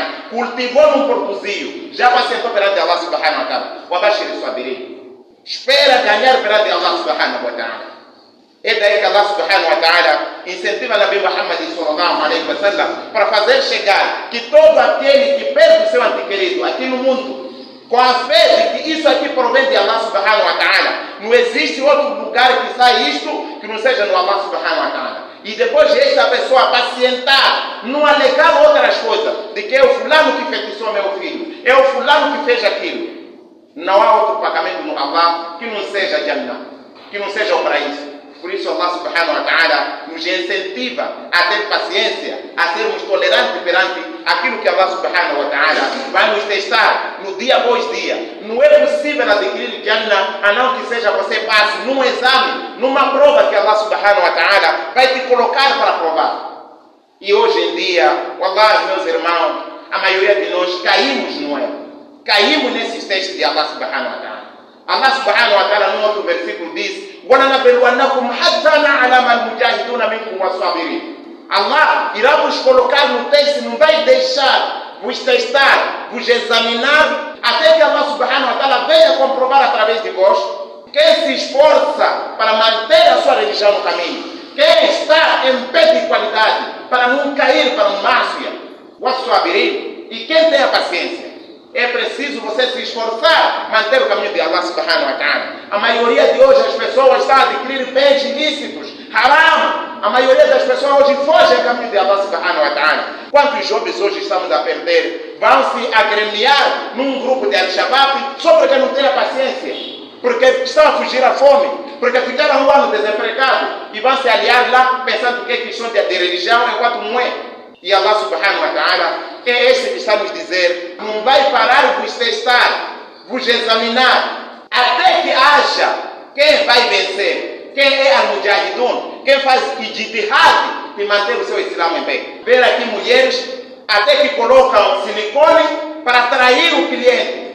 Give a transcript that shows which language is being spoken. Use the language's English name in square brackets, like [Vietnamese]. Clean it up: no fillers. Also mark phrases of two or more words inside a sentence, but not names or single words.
[Portuguese] Cultivou, não produziu, já pacientou perante [Arabic] الله سبحانه وتعالى. وبشر الصابرين. [Portuguese] Espera ganhar perante [Arabic] الله سبحانه وتعالى. [Portuguese] É daí que [Arabic] الله سبحانه وتعالى [Portuguese] incentiva o [Arabic] النبي محمد صلى الله عليه وسلم [Portuguese] para fazer chegar que todo aquele que perde o seu antequerido aqui no mundo, com a fé de que isso aqui provém de [Arabic] الله سبحانه وتعالى, [Portuguese] não existe outro lugar que sai isto que não seja no [Arabic] الله سبحانه وتعالى. [Portuguese] E depois de esta pessoa pacientar, não alegar outras coisas, de que é o fulano que feitiçou meu filho, é o fulano que fez aquilo. Não há outro pagamento no Allah que não seja Jannah, que não seja o paraíso. Por isso [Arabic] الله سبحانه وتعالى [Portuguese] nos incentiva a ter paciência, a sermos tolerantes perante aquilo que [Arabic] الله سبحانه وتعالى [Portuguese] vai nos testar no dia após dia. Não é possível adquirir Jannah a não que seja você passe num exame, numa prova que [Arabic] الله سبحانه وتعالى [Portuguese] vai te colocar para provar. E hoje em dia, wallahi, meus irmãos, a maioria de nós caímos no erro. Caímos nesses textos de [Arabic] الله سبحانه وتعالى. الله سبحانه وتعالى, [Portuguese] num outro versículo, diz: [Arabic] وَلَنَبْلُوَنَّكُمْ حَتَّى نَعْلَمَ الْمُجَاهِدُونَ مِنكُمْ وَالصَّابِرِينَ. [Portuguese] Allah irá vos colocar no texto, não vai deixar vos testar, vos examinar, até que [Arabic] الله سبحانه وتعالى [Portuguese] venha comprovar através de vós quem se esforça para manter a sua religião no caminho, quem está em pé de qualidade para não cair para um máfia, وَالصَّابِرِينَ, e quem tem a paciência. É preciso você se esforçar, manter o caminho de [Arabic] الله سبحانه وتعالى. [Portuguese] A maioria de hoje as pessoas estão a adquirir bens ilícitos, haram. A maioria das pessoas hoje foge do caminho de [Arabic] الله سبحانه وتعالى. [Portuguese] Quantos jovens hoje estamos a perder vão se agremiar num grupo de Al-Shabaab só porque não têm a paciência, porque estão a fugir à fome, porque ficaram um ano desempregados e vão se aliar lá pensando que é questão de religião enquanto não é. E [Arabic] الله سبحانه وتعالى [Portuguese] é este que está nos dizer: não vai parar de vos testar, vos examinar, até que acha quem vai vencer, quem é al-mujahidun, quem faz ijtihad de manter o seu Islã em pé. Ver aqui mulheres até que colocam silicone para atrair o cliente.